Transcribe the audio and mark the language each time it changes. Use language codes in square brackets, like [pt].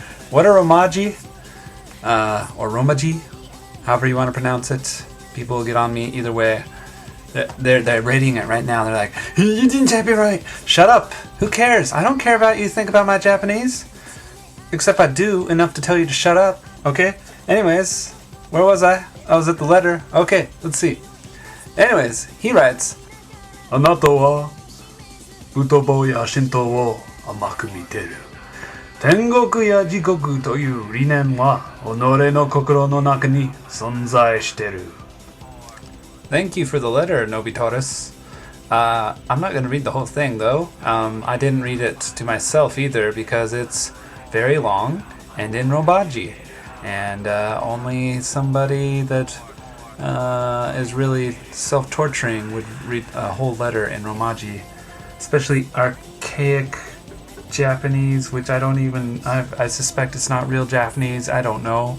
[en] What a Romaji, or Romaji, however you want to pronounce it. People will get on me either way. They're rating it right now. They're like, you didn't type it right. Shut up. Who cares? I don't care about you think about my Japanese. Except I do enough to tell you to shut up. Okay? Anyways, where was I? I was at the letter. Okay, let's see. Anyways, he writes, [ja] あなたは仏法や神道を甘く見てる。天国や地獄という理念は己の心の中に存在してる。 [en] Thank you for the letter, Nobitaurus. I'm not going to read the whole thing, though. I didn't read it to myself either because it's very long and in Romaji. And only somebody that is really self-torturing would read a whole letter in Romaji, especially archaic Japanese, which I suspect it's not real Japanese. I don't know.